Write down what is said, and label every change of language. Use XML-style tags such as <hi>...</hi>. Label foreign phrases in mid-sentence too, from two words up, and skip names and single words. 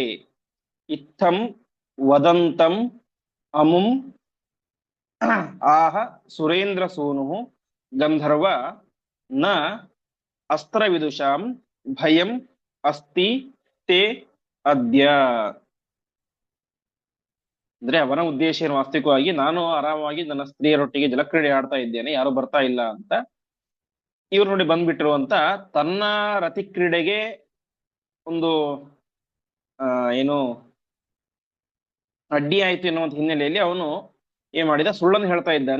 <sa>ಇತ್ತಂ ವದಂತಂ ಅಮುಂ ಆಹ ಸುರೇಂದ್ರ ಸೂನುಃ ಗಂಧರ್ವ ನ ಅಸ್ತ್ರವಿದುಷಾಂ ಭಯಂ ಅಸ್ತಿ ತೇ ಅದ್ಯ.</sa> <kn>ಅಂದ್ರೆ ಅವನ ಉದ್ದೇಶ ಏನು, ವಾಸ್ತವಿಕವಾಗಿ ನಾನು ಆರಾಮವಾಗಿ ನನ್ನ ಸ್ತ್ರೀಯರೊಟ್ಟಿಗೆ ಜಲಕ್ರೀಡೆ ಆಡ್ತಾ ಇದ್ದೇನೆ, ಯಾರು ಬರ್ತಾ ಇಲ್ಲ ಅಂತ. ಇವ್ರು ನೋಡಿ ಬಂದ್ಬಿಟ್ರು ಅಂತ ತನ್ನ ರತಿ ಕ್ರೀಡೆಗೆ ಒಂದು ಏನು ಅಡ್ಡಿ ಆಯ್ತು ಎನ್ನುವಂತ ಹಿನ್ನೆಲೆಯಲ್ಲಿ ಅವನು ಏನ್ ಮಾಡಿದ, ಸುಳ್ಳನ್ನು ಹೇಳ್ತಾ ಇದ್ದಾನೆ.</kn>